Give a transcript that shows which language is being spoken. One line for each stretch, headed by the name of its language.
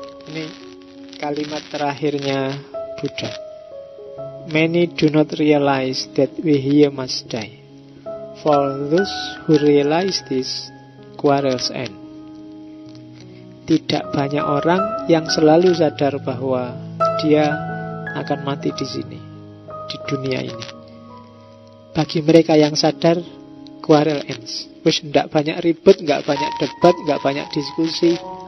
Indonesian: Ini kalimat terakhirnya Buddha.
English: Many do not realize that we here must die. For those who realize this, quarrels end.
Indonesian: Tidak banyak orang yang selalu sadar bahwa dia akan mati di sini. di dunia ini. Bagi mereka yang sadar,
English: quarrel ends.
Indonesian: Wis ndak banyak ribut, nggak banyak debat, nggak banyak diskusi.